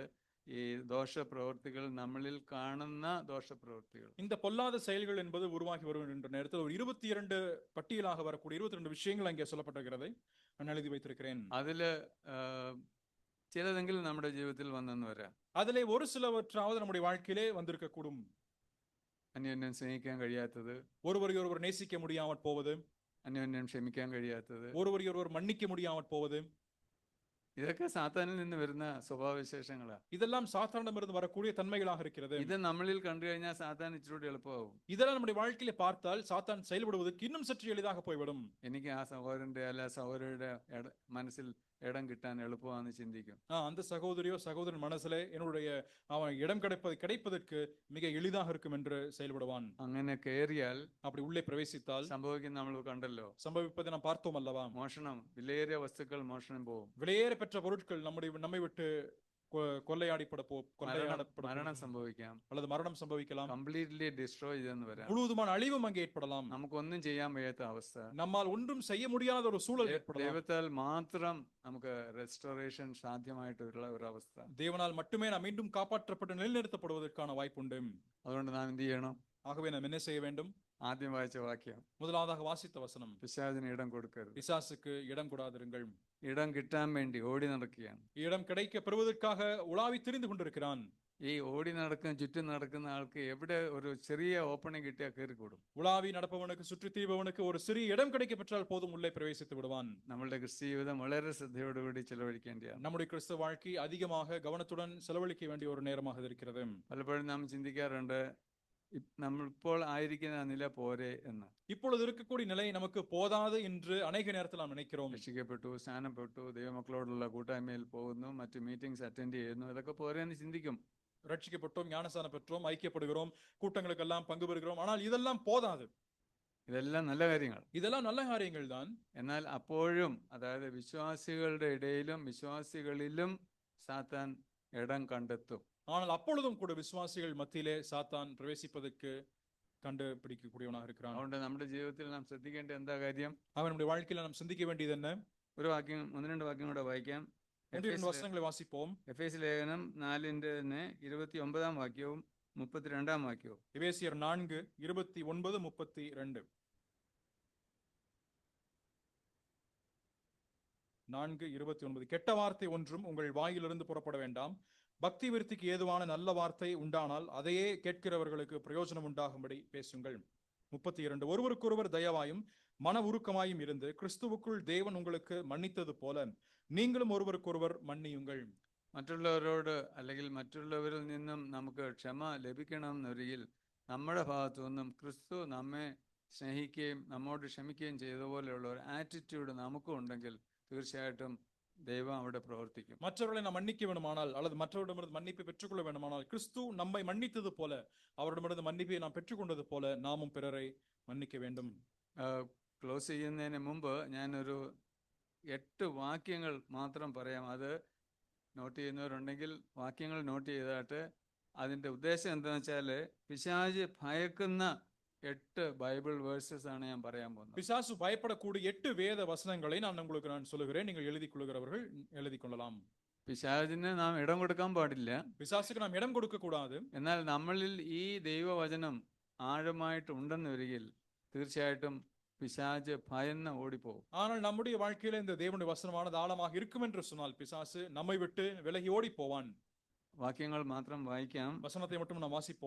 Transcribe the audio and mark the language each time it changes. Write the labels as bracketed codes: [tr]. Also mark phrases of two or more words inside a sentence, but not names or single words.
[ml] ഈ ദോഷപ്രവൃത്തികൾ, നമ്മളിൽ കാണുന്ന ദോഷപ്രവൃത്തികൾ, [ta] இந்த பொல்லாத செயல்கள் என்பது உருவாகி வருகின்ற நேரத்தில் ஒரு 22 பட்டியலாக வரக்கூடிய 22 விஷயங்கள் அங்கே சொல்லப்பட்டிருக்கிறது. நான் எழுதி வைத்திருக்கிறேன். [ml] അതില് ചിലതെങ്കിലും നമ്മുടെ ജീവിതത്തിൽ വന്നെന്ന് വരാം. അതിലെ ഒരു [ta] சிலவற்றாவது நம்முடைய வாழ்க்கையிலே வந்திருக்க கூடும். [ml] അന്യോന്യം സ്നേഹിക്കാൻ കഴിയാത്തത്, [ta] ஒருவரையொருவர் நேசிக்க முடியாமல் போவது, [ml] അന്യോന്യം ക്ഷമിക്കാൻ കഴിയാത്തത്, [ta] ஒருவரையொருவர் மன்னிக்க முடியாமல் போவது, [ml] ഇതൊക്കെ സാത്താനിൽ നിന്ന് വരുന്ന സ്വഭാവവിശേഷങ്ങളാണ്. [ta] இதெல்லாம் சாத்தானிடமிருந்து வரக்கூடிய தன்மைகளாக இருக்கிறது. [ml] ഇത് നമ്മളിൽ കണ്ടു കഴിഞ്ഞാൽ സാത്താൻ ഇച്ചിരി എളുപ്പമാവും. [ta] இதெல்லாம் நம்முடைய வாழ்க்கையிலே பார்த்தால் சாத்தான் செயல்படுவதற்கு இன்னும் சற்று எளிதாக போய்விடும். [ml] എനിക്ക് ആ സഹോദരന്റെ അല്ല സഹോദരിയുടെ മനസ്സിൽ ഇടം കിട്ടാൻ എളുപ്പമാണെന്ന് ചിന്തിക്കും. [ta] அந்த சகோதரியோ சகோதரன் மனசுல என்னுடைய அவன் இடம் கிடைப்பதற்கு மிக எளிதாக இருக்கும் என்று செயல்படுவான். [ml] അങ്ങനെ കയറിയാൽ [ta] அப்படி உள்ளே பிரவேசித்தால் [ml] സംഭവിക്കുന്ന നമ്മൾ കണ്ടല്ലോ, [ta] சம்பவிப்பதை நாம் பார்த்தோம் அல்லவா? [ml] മോഷണം, വിലയേറിയ വസ്തുക്കൾ മോഷണം പോകും, [ta] விலையேற பெற்ற பொருட்கள் நம்மை விட்டு கொள்ளையாடப்படும், [ml] മരണം സംഭവിക്കാം, [ta] அல்லது மரணம் சம்பவிக்கலாம், [en] completely destroy [ml] ചെയ്തെന്ന് വരാം, [ta] முழுவதுமான அழிவும் அங்கே ஏற்படலாம், [ml] നമുക്കൊന്നും ചെയ്യാൻ വയ്യാത്ത അവസ്ഥ, [ta] நம்மால் ஒன்றும் செய்ய முடியாத ஒரு சூழல் ஏற்படலாம். [ml] ദൈവത്താൽ മാത്രം നമുക്ക് റെസ്റ്റോറേഷൻ സാധ്യമായിട്ടുള്ള ഒരു അവസ്ഥ. [ta] தேவனால் மட்டுமே நாம் மீண்டும் காப்பாற்றப்பட்டு நிலைநிறுத்தப்படுவதற்கான வாய்ப்புண்டு. [ml] അതുകൊണ്ട് നാം എന്ത് ചെയ്യണം? [ta] ஆகவே நாம் என்ன செய்ய வேண்டும்? [ml] ആദ്യം വായിച്ച വാക്യം, [ta] முதலாவதாக வாசித்த வசனம், [ml] പിശാചിന് ഇടം കൊടുക്കരുത്. [ta] பிசாசுக்கு இடம் கொடாதிருங்கள். [ml] ഇടം കിട്ടാൻ വേണ്ടി ഓടി നടക്കുകയാണ്. [ta] இடம் கிடைக்க பெறுவதற்காக உலாவி திரிந்து கொண்டிருக்கிறான். [ml] ഈ ഓടി നടക്കുന്ന ചുറ്റും നടക്കുന്ന ആൾക്ക് എവിടെ ഒരു ചെറിയ ഓപ്പണിംഗ് കിട്ടിയാൽ കയറിക്കൂടും. [ta] உலாவி நடப்பவனுக்கு சுற்றி திரிபவனுக்கு ஒரு சிறிய இடம் கிடைக்க பெற்றால் போதும், உள்ளே பிரவேசித்து விடுவான். [ml] നമ്മളുടെ ക്രിസ്തീയ ജീവിതം വളരെ ശ്രദ്ധയോടുകൂടി ചെലവഴിക്കേണ്ടതാണ്. [ta] நம்முடைய கிறிஸ்தவ வாழ்க்கை அதிகமாக கவனத்துடன் செலவழிக்க வேண்டிய ஒரு நேரமாக இருக்கிறது. [ml] പലപ്പോഴും നാം ചിന്തിക്കാറുണ്ട്, നമ്മളിപ്പോൾ ആയിരിക്കുന്ന നില പോരെ എന്ന്. [ta] இப்பொழுது இருக்கக்கூடிய நிலை நமக்கு போதாது என்று அநேக நேரத்தில் நாம் நினைக்கிறோம். [ml] രക്ഷിക്കപ്പെട്ടു, സ്നാനപ്പെട്ടു, ദൈവമക്കളോടുള്ള കൂട്ടായ്മയിൽ പോകുന്നു, മറ്റു [en] meetings attend [ml] ചെയ്യുന്നു, ഇതൊക്കെ പോരെ എന്ന് ചിന്തിക്കും. [ta] ரட்சிக்கப்பட்டோம், ஞானஸ்தானம் பெற்றோம், ஐக்கியப்படுகிறோம், கூட்டங்களுக்கெல்லாம் பங்கு பெறுகிறோம், ஆனால் இதெல்லாம் போதாது. [ml] ഇതെല്ലാം നല്ല കാര്യങ്ങൾ. [ta] இதெல்லாம் நல்ல காரியங்கள் தான். [ml] എന്നാൽ അപ്പോഴും, അതായത് വിശ്വാസികളുടെ ഇടയിലും വിശ്വാസികളിലും സാത്താൻ ഇടം കണ്ടെത്തും. [ta] ஆனால் அப்பொழுதும் கூட விசுவாசிகள் மத்தியிலே சாத்தான் பிரவேசிப்பதற்கு கண்டுபிடிக்கக்கூடியவனாக இருக்கிறான். [ml] അതുകൊണ്ട് നമ്മുടെ ജീവിതത്തിൽ നാം ശ്രദ്ധിക്കേണ്ട എന്താ കാര്യം? [ta] அவன் நம்முடைய வாழ்க்கையில நாம் சிந்திக்க வேண்டியது என்ன? [ml] ഒരു വാക്യം, ഒന്ന് രണ്ട് വാക്യം കൂടെ വായിക്കാം. [ta] வசனங்களை வாசிப்போம். [ml] എഫേസ്യ ലേഖനം 4:ന്റെ 29 വാക്യവും 32 വാക്യവും. [ta] எபேசியர் 4:29, 32. 4:29. கெட்ட வார்த்தை ஒன்றும் உங்கள் வாயிலிருந்து புறப்பட வேண்டாம். பக்தி விருத்திக்கு ஏதுவான நல்ல வார்த்தை உண்டானால் அதையே கேட்கிறவர்களுக்கு பிரயோஜனம் உண்டாகும்படி பேசுங்கள். 32. ஒருவருக்கொருவர் தயவாயும் மன உருக்கமாயும் இருந்து கிறிஸ்துவுக்குள் தேவன் உங்களுக்கு மன்னித்தது போல நீங்களும் ஒருவருக்கொருவர் மன்னியுங்கள். [ml] മറ്റുള്ളവരോട് അല്ലെങ്കിൽ മറ്റുള്ളവരിൽ നിന്നും നമുക്ക് ക്ഷമ ലഭിക്കണം എന്നൊരിക്കൽ നമ്മുടെ ഭാഗത്തു നിന്നും ക്രിസ്തു നമ്മെ സ്നേഹിക്കുകയും നമ്മോട് ക്ഷമിക്കുകയും ചെയ്തതുപോലെയുള്ള ഒരു ആറ്റിറ്റ്യൂഡ് നമുക്കും ഉണ്ടെങ്കിൽ തീർച്ചയായിട്ടും ദൈവം അവിടെ പ്രവർത്തിക്കും. [ta] மற்றவர்களை நாம் மன்னிக்க வேண்டுமானால் அல்லது மற்றவரிடமிருந்து மன்னிப்பை பெற்றுக்கொள்ள வேண்டுமானால் கிறிஸ்து நம்மை மன்னித்தது போல, அவரிடமிருந்து மன்னிப்பை நாம் பெற்றுக்கொண்டது போல நாமும் பிறரை மன்னிக்க வேண்டும். [ml] ക്ലോസ് ചെയ്യുന്നതിന് മുമ്പ് ഞാനൊരു 8 വാക്യങ്ങൾ മാത്രം പറയാം. അത് നോട്ട് ചെയ്യുന്നവരുണ്ടെങ്കിൽ വാക്യങ്ങൾ നോട്ട് ചെയ്തായിട്ട് അതിൻ്റെ ഉദ്ദേശം എന്താണെന്ന് വെച്ചാൽ, പിശാച് ഭയക്കുന്ന 8 [en] Bible verses [ml] ആണ് ഞാൻ പറയാൻ പോകുന്നത്. [ta] பிசாசு பயப்படக்கூடிய 8 வேத வசனங்களை நான் சொல்லுகிறேன். நீங்கள் எழுதிக் கொள்கிறவர்கள் எழுதிக் கொள்ளலாம். [ml] പിശാചിന് നാം ഇടം കൊടുക്കാൻ പാടില്ല. [ta] பிசாசுக்கு நாம் இடம் கொடுக்க கூடாது. [ml] എന്നാൽ നമ്മളിൽ ഈ ദൈവവചനം ആഴമായിട്ട് ഉണ്ടെന്ന് വരികിൽ തീർച്ചയായിട്ടും പിശാച് ഭയന്ന് ഓടിപ്പോകും. [ta] ஆனால் நம்முடைய வாழ்க்கையில இந்த தேவனுடைய வசனமானது ஆழமாக இருக்கும் என்று சொன்னால் பிசாசு நம்மை விட்டு விலகி ஓடி போவான். [ml] വാക്യങ്ങൾ മാത്രം വായിക്കാം. [ta] வசனத்தை மட்டும் நாம் வாசிப்போம்.